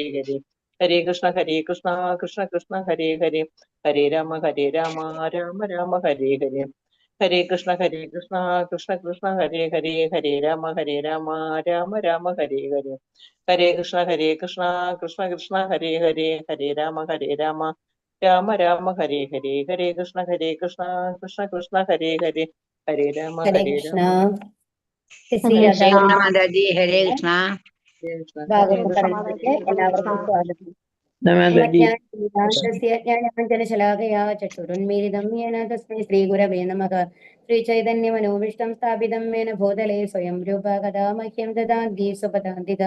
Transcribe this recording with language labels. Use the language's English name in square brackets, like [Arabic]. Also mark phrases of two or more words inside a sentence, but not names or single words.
[Sanskrit] ഹരേ ഹരേ കൃഷ്ണ കൃഷ്ണ കൃഷ്ണ ഹരേ ഹരേ ഹരേ രാമ രാമ രാമ ഹരേ ഹരേ ഹരേ കൃഷ്ണ കൃഷ്ണ കൃഷ്ണ ഹരേ ഹരേ ഹരേ രാമ രാമ രാമ ഹരേ ഹരേ ഹരേ കൃഷ്ണ കൃഷ്ണ കൃഷ്ണ ഹരേ ഹരേ ഹരേ രാമ രാമ രാമ ഹരേ ഹരേ ഹരേ കൃഷ്ണ കൃഷ്ണ കൃഷ്ണ ഹരേ ഹരേ ഹരേ രാമ ഹരേ കൃഷ്ണ. ശ്രീ ഹരേ രാധാ കൃഷ്ണ മാതാജി, ഹരേ കൃഷ്ണ. [Malayalam] ഭാഗവത പഠനത്തിലേക്ക് എല്ലാവർക്കും സ്വാഗതം. [Sanskrit] ജ്ഞാനാഞ്ജനശലാകയാ ചക്ഷുരുന്മീലിതം യേന തസ്മൈ ശ്രീഗുരവേ നമഃ. ശ്രീചൈതന്യമനോവിഷ്ടം സ്ഥാപിതം യേന ഭൂതലേ സ്വയം രൂപ കഥാ മഹ്യം ദദാതി സ്വപദാന്തികം.